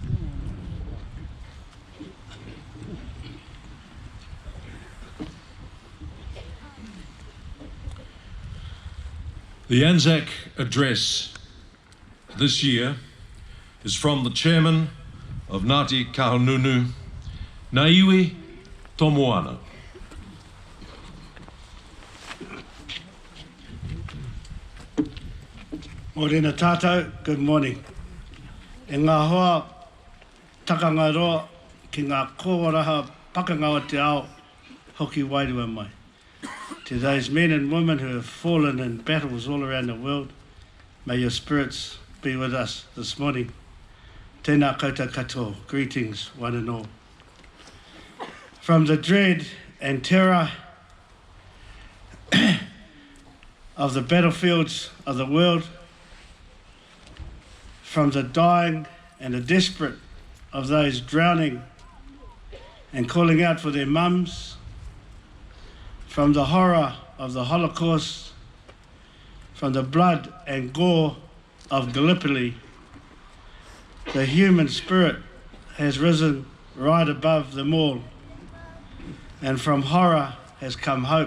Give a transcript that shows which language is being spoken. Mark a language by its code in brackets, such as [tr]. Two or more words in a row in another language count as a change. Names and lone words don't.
[en] The Anzac address this year is from the chairman of Ngāti Kahungunu, Naiwi Tomoana. [mi] Morena tātou, [en] good morning. [mi] E ngā hoa takanga roa ki ngā kōraha pakanga o te ao hoki wairua mai. [en] To those men and women who have fallen in battles all around the world, may your spirits be with us this morning. [mi] Tēnā koutou katoa, [en] greetings one and all. From the dread and terror of the battlefields of the world, from the dying and the desperate of those drowning and calling out for their mums, from the horror of the Holocaust, from the blood and gore of Gallipoli, the human spirit has risen right above them all, and from horror has come hope.